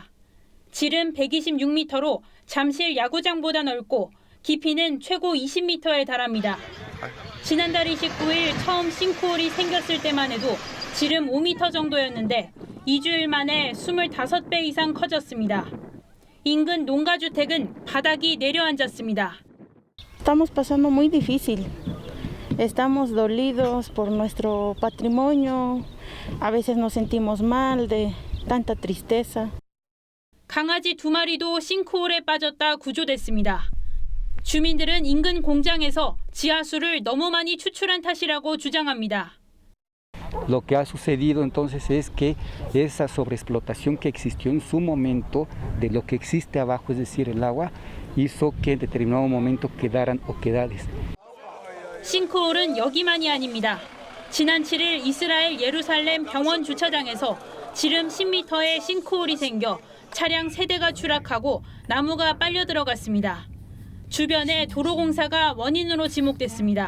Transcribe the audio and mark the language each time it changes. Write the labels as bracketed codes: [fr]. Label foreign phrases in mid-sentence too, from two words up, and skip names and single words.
[ko] 지름 126m로 잠실 야구장보다 넓고 깊이는 최고 20m에 달합니다. 지난달 29일 처음 싱크홀이 생겼을 때만 해도 지름 5m 정도였는데 2주일 만에 25배 이상 커졌습니다. 인근 농가주택은 바닥이 내려앉았습니다. [es] Estamos pasando muy difícil. Estamos dolidos por nuestro patrimonio. A veces nos sentimos mal de tanta tristeza. [ko] 강아지 2마리도 싱크홀에 빠졌다 구조됐습니다. 주민들은 인근 공장에서 지하수를 너무 많이 추출한 탓이라고 주장합니다. [es] Lo que ha sucedido entonces es que esa sobreexplotación que existió en su momento de lo que existe abajo, es decir, el agua, hizo que en determinado momento quedaran oquedades. [ko] 싱크홀은 여기만이 아닙니다. 지난 7일 이스라엘 예루살렘 병원 주차장에서 지름 10m의 싱크홀이 생겨 차량 3대가 추락하고 나무가 빨려 들어갔습니다. 주변에 도로공사가 원인으로 지목됐습니다.